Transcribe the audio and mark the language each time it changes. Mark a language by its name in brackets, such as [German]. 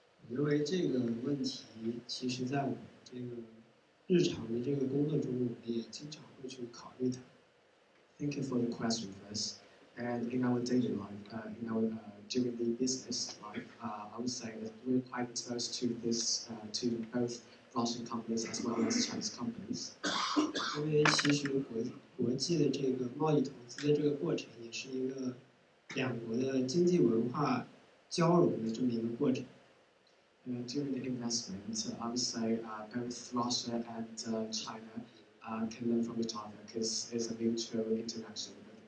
[Chinese] 我认为这个问题，其实在我们这个日常的这个工作中，我们也经常会去考虑它。 [English] Thank you for the question first. And in our daily life, during the business life, I would say that we're quite exposed to this, to both Russian companies as well as Chinese companies. [Chinese] 因为其实国际的这个贸易投资的这个过程，也是一个两国的经济文化交融的这么一个过程。 [English] During the investment, I would say both Russia and China can learn from each other because it's a mutual interactions.